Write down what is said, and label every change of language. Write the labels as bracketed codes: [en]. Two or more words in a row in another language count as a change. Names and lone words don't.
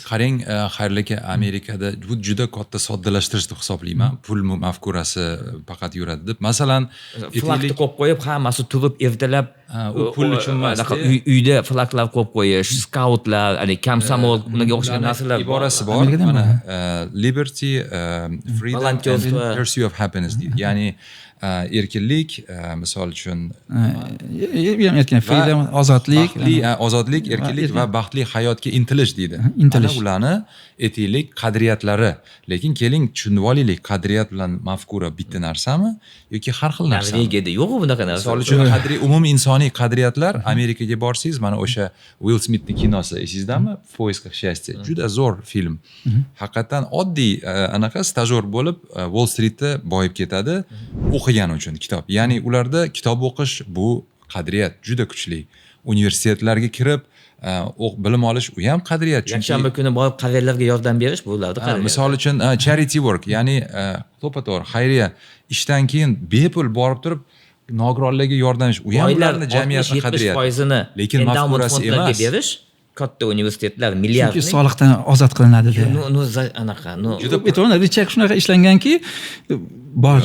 [uz] Qarang, Xayrul aka, Amerikada bu juda katta soddalashtirish deb hisoblayman. Pul mafkurasi faqat yuradi deb. Masalan, Flagni qo'yib qo'yib, hammasi turib ertalab u pul uchun emas. Uyda flaglar qo'yib qo'yish, skautlar, komsomol, ularga o'xshagan narsalar iborasi bor. Amerikada ham Mana [en] liberty, freedom and [uz] Volunteer. [en] pursuit of happiness deydi. [uz] Ya'ni erkinlik, misol uchun erkin freedom, ozodlik, ozodlik, erkinlik va baxtli hayotga intilish deydi. Intilish. Ana ularni etiklik qadriyatlari. Lekin keling tushunib olaylik, qadriyat bilan mafkura bitta narsami yoki har xil narsami? Norvegiyada yo'q bunaqa narsa. Misol uchun umumiy insoniy qadriyatlar Amerikaga borsangiz, mana o'sha Will Smithning kinosi esingizdami? [ru] В поисках счастья. [uz] Juda zo'r film. Haqiqatan oddiy anaqa stajyor bo'lib Wall Streetda boyib ketadi o'qigani uchun kitob. Ya'ni ularda kitob o'qish bu qadriyat juda kuchli. Universitetlarga kirib bilim olish u ham qadriyat. Yakshanba kuni borib qariyalarga yordam berish bu ularda qadriyat. Misol uchun [en] charity work, [uz] ya'ni to'pato'g'ri xayriya ishdan keyin bepul borib turib nogironlarga yordam berish, u ham ularning jamiyatning qadriyati. Lekin mafkurasi emas. Berish katta universitetlar milliard. chunki soliqdan ozod qilinadi deya. Anaqa, Juda richak shunaqa ishlanganki bordi.